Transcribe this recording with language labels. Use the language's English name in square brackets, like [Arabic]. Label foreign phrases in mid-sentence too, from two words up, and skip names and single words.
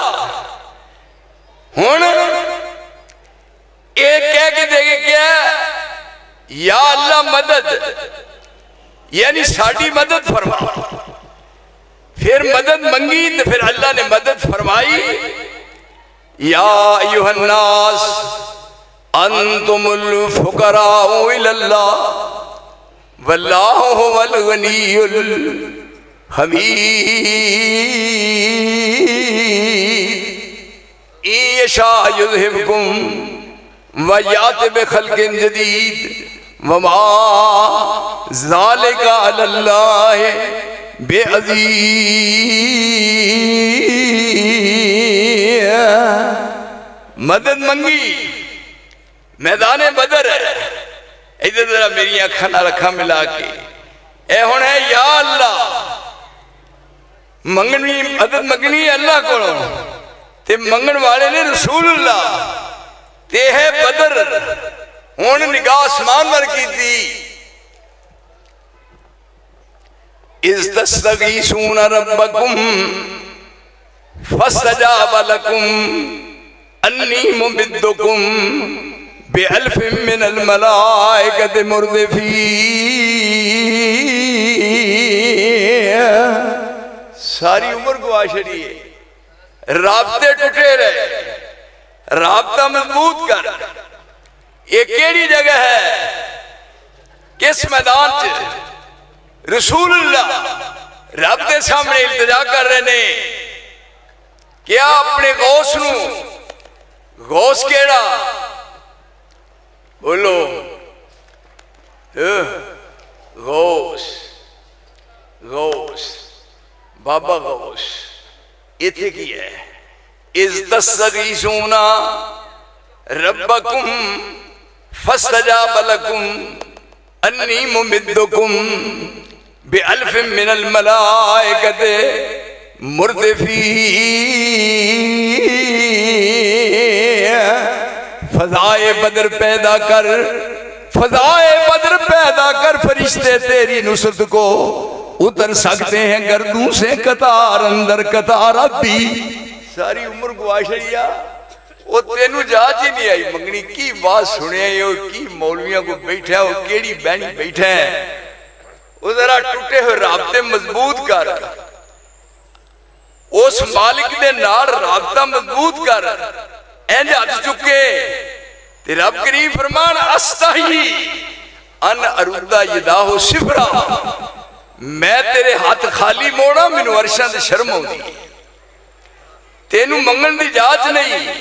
[Punjabi] ہن ایہ کہہ کے ویکھے کیا یا اللہ مدد یعنی ساڈی مدد فرما. فیر مدد منگی تو فیر اللہ نے مدد فرمائی. [Arabic] يا أيها الناس أنتم الفقراء إلى الله والله هو الغني الحميد. يشأ يذهبكم ويأت بخلق جديد وما ذلك على الله بعزيز. [Punjabi] مدد منگی میدان بدر ہے. ادھر ذرا میری اکھاں نال اکھاں ملا کے اے ہن ہے یا اللہ منگنی مدد منگنی اللہ کولوں تے منگن والے نے رسول اللہ تے ہے بدر. ہن نگاہ آسمان ول کیتی. [Arabic] إذ تستغيثون ربكم فاستجاب لكم أني ممدكم بألف من الملائكة مردفين. [Punjabi] ساری عمر گوا چھڈی ہے، رابطے ٹٹے رہے، رابطہ مضبوط کر. ایہ کیہڑی جگہ ہے، کس میدان چ رسول اللہ رب کے سامنے التجا کر رہے نے. کیا اپنے غوث نوں، غوث کیہڑا بولو غوث، غوث بابا غوث ایتھے کی ہے. [Arabic] إذ تستغيثون ربكم فاستجاب لكم أني ممدكم بألف من الملائكة مردفين. [Urdu] فضائے بدر پیدا کر، فضائے بدر پیدا کر، فرشتے تیری نصرت کو اتر سکتے ہیں گردوں سے قطار اندر قطار اب بھی. [Punjabi] ساری عمر گوا چھڈیا او تینوں جاچ ہی نہیں آئی منگنی کی بات سنے کی مولویاں کو بیٹھا ہو کیہڑی بہنی بیٹھا ہے. او ذرا ٹٹے ہوئے رابطے مضبوط کر، اس مالک دے نال رابطہ مضبوط کر. انج ہتھ چکے تے رب کریم فرمان [Arabic] أستحيي أن أرد يداه صفرا. [Punjabi] میں تیرے ہتھ خالی موڑاں، مینوں عرشاں تے شرم آؤندی، تینوں منگن دی جاچ نہیں.